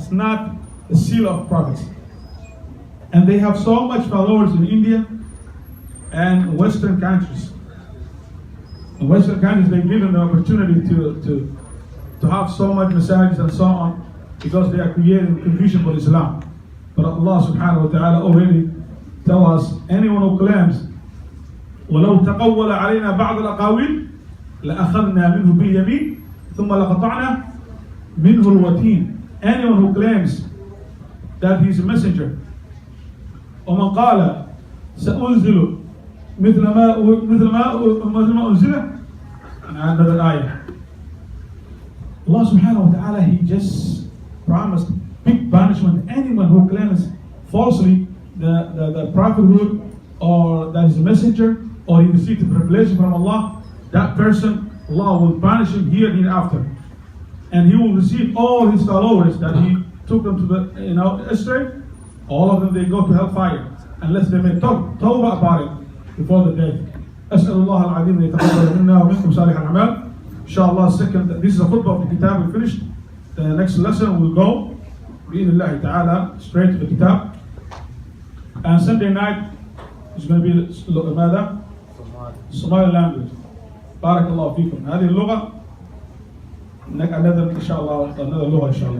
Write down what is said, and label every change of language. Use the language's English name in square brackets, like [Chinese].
[English] It's not the seal of prophets. And they have so much followers in India and Western countries. In Western countries, they're given the opportunity to have so much messages and so on, because they are creating confusion for Islam. But Allah subhanahu wa ta'ala already tell us, anyone who claims [Arabic] وَلَوْ تَقَوَّلَ عَلَيْنَا بَعْضَ الْأَقَاوِيلِ لَأَخَذْنَا مِنْهُ بِالْيَمِينِ ثُمَّ لَقَطَعْنَا مِنْهُ الْوَتِينِ. [English] Anyone who claims that he's a messenger, [Arabic] وَمَنْ قَالَ سَأُنزِلُ مثل ما أنزل. [English] Another ayah. Allah subhanahu wa ta'ala, He just promised big punishment. Anyone who claims falsely the prophethood, or that is a messenger, or he received a revelation from Allah, that person, Allah will punish him here and hereafter. And he will receive all his followers that he took them to the astray. All of them, they go to hellfire unless they make tawbah about it before the death. [Arabic] أسأل الله العظيم أن يتقبل منا ومنكم صالح الأعمال. [English] Inshallah, this is a khutbah of the kitab. We finished. The next lesson will go, bi'idhnillahi ta'ala, straight to the kitab. And Sunday night is going to be [Arabic] ماذا? [English] Somali language. [Arabic] بارك الله فيكم. هذه اللغة إن شاء الله [English] another [Arabic] لغة إن شاء الله.